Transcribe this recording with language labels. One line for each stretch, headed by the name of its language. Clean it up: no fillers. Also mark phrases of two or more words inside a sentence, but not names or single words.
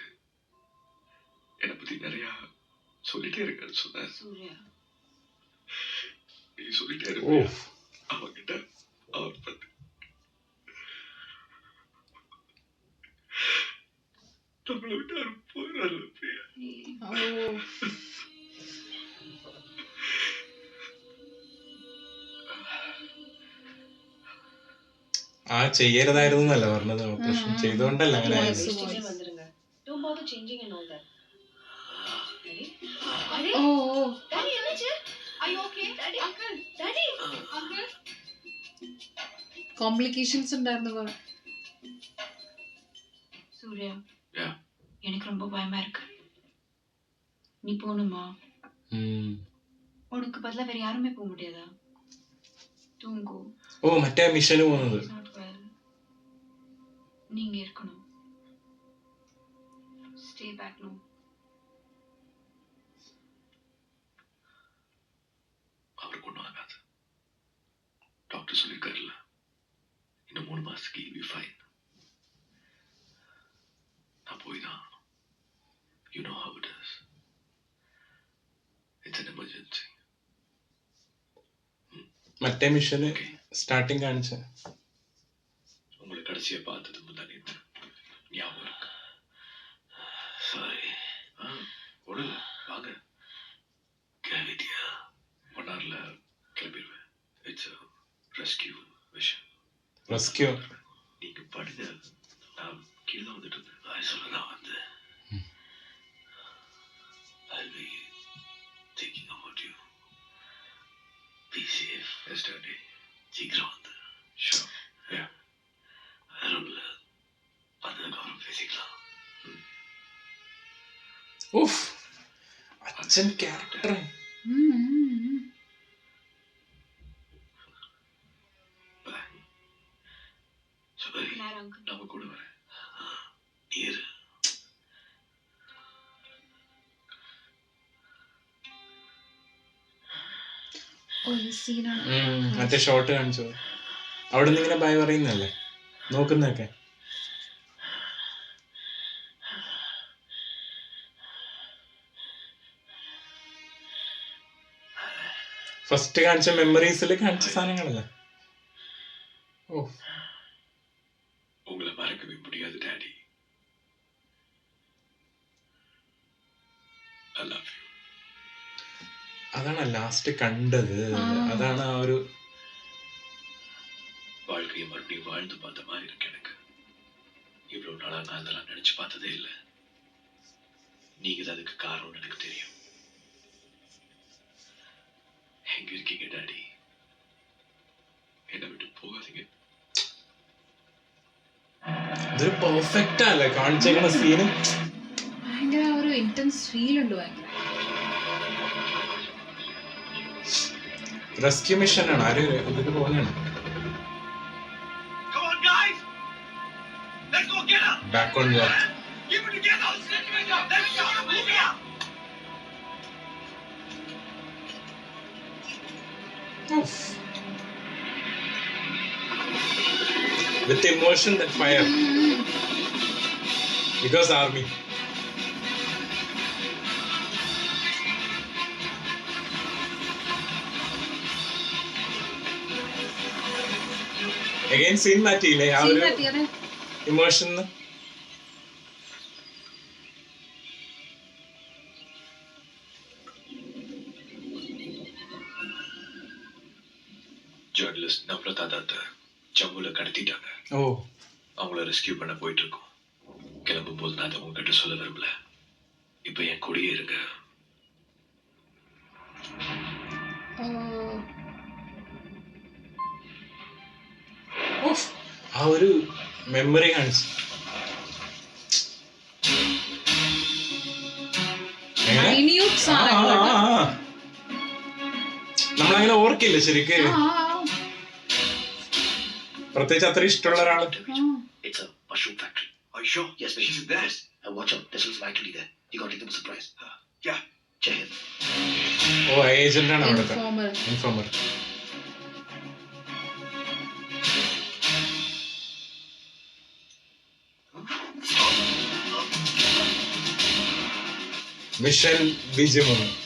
Tamil: என்னை பத்தி நிறைய சொல்லிட்டே இருக்கேன்னு சொன்னார். நீ சொல்லிட்டே இருக்க அவங்கிட்ட அவர் பத்தி. நம்மளை விட்டு யாரும் போயிடறாரு பிரியா.
Malayalam: ആ ചെയ്യരുതായിരുന്നു എന്നല്ല പറഞ്ഞത്, ഓപ്പറേഷൻ ചെയ്തോണ്ടല്ല അങ്ങനെ ആയത്.
English: Don't bother changing and all that. Daddy, emergency? Are you okay? Daddy, uncle, daddy, uncle.
Malayalam: കോംപ്ലിക്കേഷൻസ് ഉണ്ടായിരുന്നു കുറെ.
Tamil: சூர்யா,
English: Yeah.
Tamil: எனக்கு ரொம்ப பயமா இருக்கு. நீ போணுமா? உனக்கு பதிலா வேற யாருமே போக முடியாதா? தூங்கு.
Malayalam: ഓ മറ്റേ മിഷന് പോകുന്നത്.
Tamil: நீங்க இருக்கணும்.
English: Stay back now.
Tamil: அவருக்கு ஒன்றும் ஆகாது. டாக்டர் சொல்லியிருக்காருல்ல, இன்னும் 3 மாசத்துக்கு
English: you'll be fine.
Tamil: நான் போய் தான் ஆகணும்.
English: You know how it is. It's an emergency.
Malayalam: മറ്റേ
English: mission starting
Malayalam: കാണിച്ച
Tamil: உங்களை கடைசியா பார்த்தது முந்தானேத்து ஞாபகம் இருக்கு. சாரி. ஒழுங்க வாங்க. கேவிட்டியா 1 hourல கிளம்பிடுவேன்.
English: it's rescue mission.
Malayalam: റെസ്ക്യൂ.
Tamil: நீங்க படுங்க, நான் கீழே வந்துட்டு இருந்தேன். நான் சொல்லதான் வந்தேன். I'll be thinking about you. Be safe. Yes, Daddy. சீக்கிரம் வந்து. Sure. Yeah. ரூம்ல வந்ததுக்கப்புறம் பேசிக்கலாம்.
Malayalam: ഉഫ്, അച്ഛൻ ക്യാരക്ടർ.
Tamil: சுபரி, நேரம் uncle. நம்ம கூட வரேன். நீர்
Malayalam: ഒരു സീനാണ്. മറ്റേ ഷോട്ട് കാണിച്ചു. അവിടെ നിന്ന് ഇങ്ങനെ ഭയ പറയുന്നല്ലേ നോക്കുന്നൊക്കെ. ഫസ്റ്റ് കാണിച്ച മെമ്മറീസിൽ കാണിച്ച സാധനങ്ങളല്ലേ. ഓ,
Tamil: உங்களை மறக்கவே முடியாது டாடி.
English: I love you.
Malayalam: അതാണ് ലാസ്റ്റ് കണ്ടത്. അതാണ് ആ ഒരു
Tamil: வாழ்க்கையை மறுபடியும் வாழ்ந்து பார்த்த மாதிரி இருக்கு எனக்கு. இவ்வளவு நாளா நான் அதெல்லாம் நினைச்சு பார்த்ததே இல்லை. நீங்க தான் அதுக்கு காரணம்னு எனக்கு தெரியும். எங்க இருக்கீங்க டாடி? என்னை விட்டு போகாதீங்க.
Malayalam: ഇതൊരു പെർഫെക്റ്റ് അല്ലേ കാണിച്ചേക്കുന്ന സീന്. ഭയങ്കര ഒരു
English: intense feel
Malayalam: ഉണ്ട്. ഭയങ്കര
English: rescue mission
Malayalam: ആണ്. ആര് ഇതിന് പോകുന്നതാണ്.
English: back on work. With emotion and fire. Because army. Again scene
Malayalam: മാറ്റിയില്ലേ ആ ഒരു ഇമോഷൻ.
Tamil: ஜேர்னலிஸ்ட் நம்ரதா தத்தை ஜம்முல கடத்திட்டாங்க.
Malayalam: ഓ,
Tamil: அவங்கள ரெஸ்கியூ பண்ண போயிட்டு இருக்கோம். கிளம்பும் போது நான் அதை உங்ககிட்ட சொல்ல விரும்பல. இப்ப என் கூடயே இருங்க.
Malayalam: ആ ഒരു മെമ്മറി കാണിച്ചു. നമ്മളങ്ങനെ ഓർക്കില്ല ശരിക്ക്. പ്രത്യേകിച്ച് അത്ര ഇഷ്ടമുള്ള ഒരാള്.
English: It's a mushroom factory. Are you sure? Yes, she's there. And watch out, this was actually there. You gotta take them a surprise. Yeah.
Hindi: जय हिंद.
Malayalam: ഓ, ഏജന്റ് ആണ് അവിടുത്തെ ഇൻഫോമർ. മിഷൻ വിജയം.